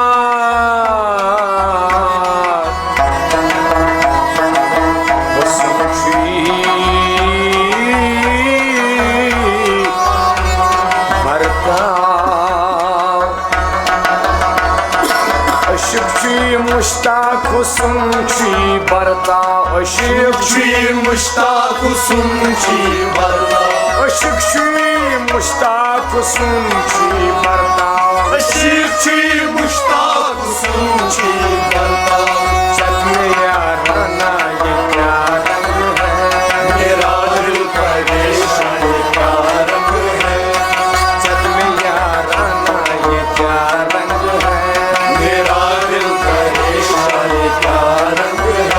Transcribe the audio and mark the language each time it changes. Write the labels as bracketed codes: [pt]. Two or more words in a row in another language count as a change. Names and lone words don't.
[ks] हुस्न छी बरताव, अशिक छी मुश्ताक हुस्न छी बरताव, अशिक छी मुश्ताक हुस्न छी बरताव, अशिक छी मुश्ताक हुस्न छी बरताव, अशिक छी मुश्ताक हुस्न छी बरताव। [hi] चलने याराना ये क्या रंग है, मेरा दिल परेशान ये क्या रंग है, चलने याराना ये क्या रंग है, मेरा दिल परेशान ये क्या रंग है।